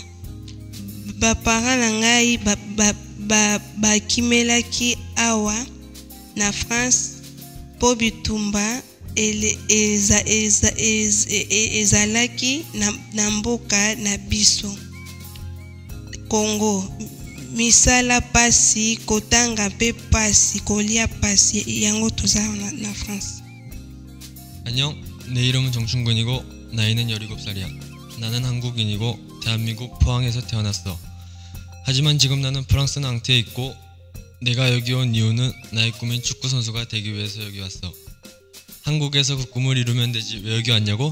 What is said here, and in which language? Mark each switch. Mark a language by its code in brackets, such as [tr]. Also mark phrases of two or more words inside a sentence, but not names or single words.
[ln] Baparents na ngai bakimelaki awa na France po bitumba ezalaki na mboka na biso Congo. Misala pasi, kotanga mpe pasi, kolia pasi, yango toza na France. [ko] 안녕, 내 이름은 정충근이고 나이는 17살이야. 나는 한국인이고 대한민국 포항에서 태어났어. 하지만 지금 나는 프랑스 낭트에 있고 내가 여기 온 이유는 나의 꿈인 축구 선수가 되기 위해서 여기 왔어. 한국에서 그 꿈을 이루면 되지 왜 여기 왔냐고?